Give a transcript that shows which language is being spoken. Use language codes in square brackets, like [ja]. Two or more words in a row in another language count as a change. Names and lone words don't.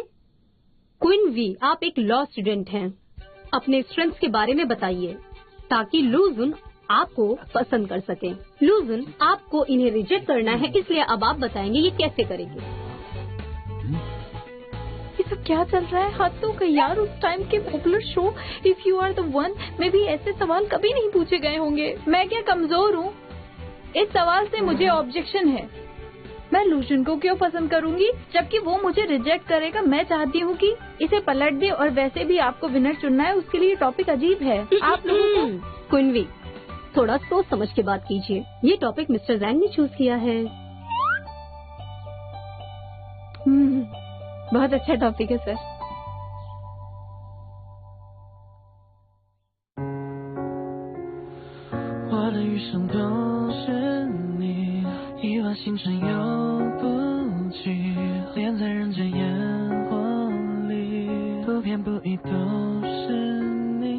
[hi] क्वीन वी, आप एक [en] law student [hi] हैं। अपने स्ट्रेंथ्स के बारे में बताइए ताकि लू जुन आपको पसंद कर सके। लू जुन, आपको इन्हें रिजेक्ट करना है, इसलिए अब आप बताएंगे ये कैसे करेंगे। ये सब क्या चल रहा है? हद तो गई यार। उस टाइम के पॉपुलर शो इफ यू आर द वन में भी ऐसे सवाल कभी नहीं पूछे गए होंगे। मैं क्या कमजोर हूँ? इस सवाल से मुझे ऑब्जेक्शन है। मैं लूशन को क्यों पसंद करूंगी, जबकि वो मुझे रिजेक्ट करेगा। मैं चाहती हूँ कि इसे पलट दे, और वैसे भी आपको विनर चुनना है, उसके लिए टॉपिक अजीब है। आप लोगों को कुनवी, थोड़ा सोच समझ के बात कीजिए। ये टॉपिक मिस्टर जैंग ने चूज किया है। बहुत अच्छा टॉपिक है सर। [zh] 我的余生都是你，亿万星辰游不尽，恋在人间烟火里，不偏不倚都是你。